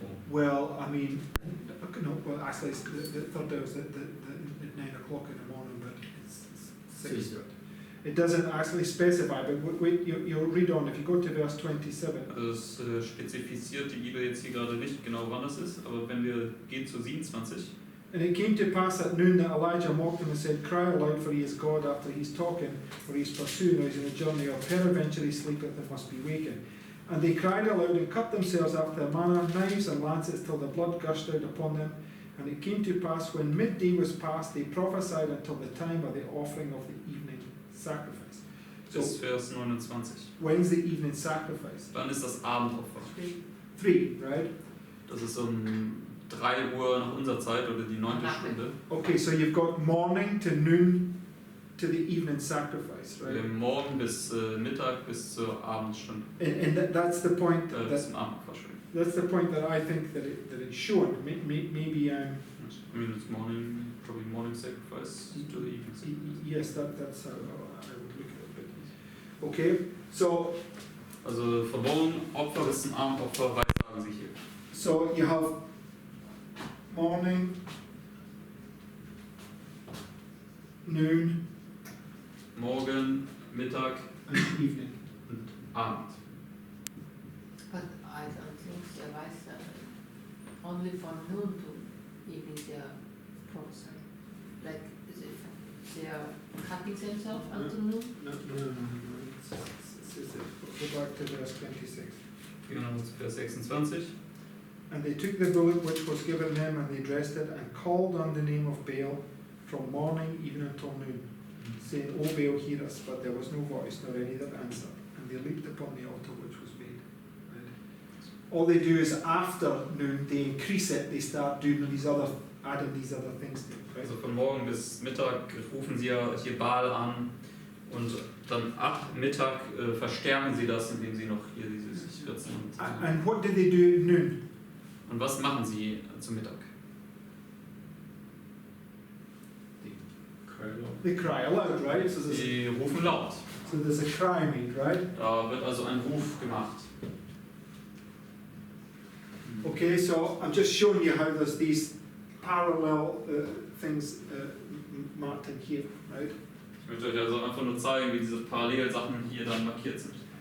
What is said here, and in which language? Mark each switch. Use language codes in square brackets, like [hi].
[en] Well, I mean, no, well, actually, it's the third day was at 9 o'clock in the morning, but it's 6. Six. It doesn't actually specify, but wait, you'll read on. If you go to verse 27, [de] Also es spezifiziert die Bibel jetzt hier gerade nicht genau, wann das ist, aber wenn wir gehen zu 27. [en] And it came to pass at noon that Elijah mocked him and said, Cry aloud, for he is God, after he is talking, or he is pursuing, or he is in a journey, or peradventure he sleepeth and must be wakened. And they cried aloud and cut themselves after a manner, knives and lances, till the blood gushed out upon them. And it came to pass, when midday was past, they prophesied until the time of the offering of the evening sacrifice. So, [de] Bis Vers 29. [en] when's the evening sacrifice? [de] Wann ist das Abendopfer? [en] 3, right? [de] Das ist um 3 Uhr nach unserer Zeit oder die 9. Stunde. [en] Okay, so you've got morning to noon to the evening sacrifice, [de] Wir [en] right? [de] haben Morgen bis Mittag bis zur Abendstunde. [en] And that's the point [de] Bis [en] that [de] zum Abendopfer, Entschuldigung. [en] that's the point that I think that it's shown. Maybe I'm I mean, it's morning, probably morning sacrifice to the evening sacrifice. yes, that's how I would look at it. But, okay, so [de] Also vom Morgenopfer bis zum Abendopfer weissagen sie hier. [en] so you have morning, noon, [de] Morgen, Mittag [en] and evening. [de] und Abend. [en] But I don't think there was only from noon to evening they are prophesying. Like, is it, they are cutting themselves until noon? No. Go back to verse 26. [de] Gehen wir noch zu Vers 26. [en] And they took the bullock which was given them, and they dressed it, and called on the name of Baal from morning even until noon, saying, O Baal, hear us. But there was no voice, nor any that answered. And they leaped upon the altar which was made. Right? All they do is after noon, they increase it, they start doing adding these other things to it. Right? [de] Also von Morgen bis Mittag rufen sie ja hier Baal an und dann ab Mittag verstärken sie das, indem sie noch hier dieses 14 [en] And what did they do at noon? [de] Und was machen sie zum Mittag? [en] They cry aloud, right? [de] Sie rufen laut. [en] So there's a cry made, right? [de] Da wird also ein Ruf gemacht. [en] Okay, so I'm just showing you how there's these parallel things marked in here, right? [de] Ich möchte euch also einfach nur zeigen, wie diese Parallelsachen hier dann markiert sind.